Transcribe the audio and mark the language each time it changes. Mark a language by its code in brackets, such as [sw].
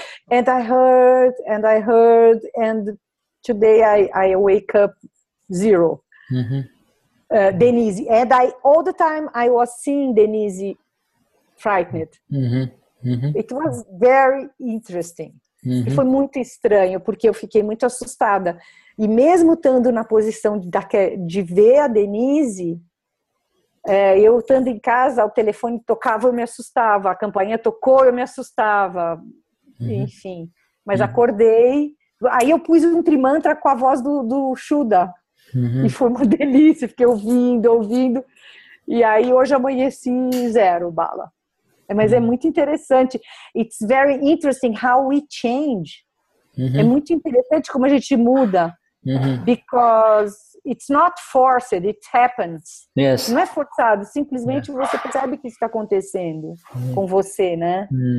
[en] And I heard, and today I wake up zero. Denize. And all the time I was seeing Denize frightened. It was very interesting. [pt] E foi muito estranho, porque eu fiquei muito assustada. E mesmo estando na posição de ver a Denize, eu estando em casa, o telefone tocava, eu me assustava. A campainha tocou, eu me assustava. Enfim. Mas acordei. Aí eu pus um trimantra com a voz do Shuddha. E foi uma delícia. Fiquei ouvindo. E aí hoje amanheci zero bala. Mas é muito interessante. [en] It's very interesting how we change. [pt] É muito interessante como a gente muda. [en] Because it's not forced, it happens. Yes. [pt] Não é forçado, simplesmente você percebe que isso está acontecendo com você, né?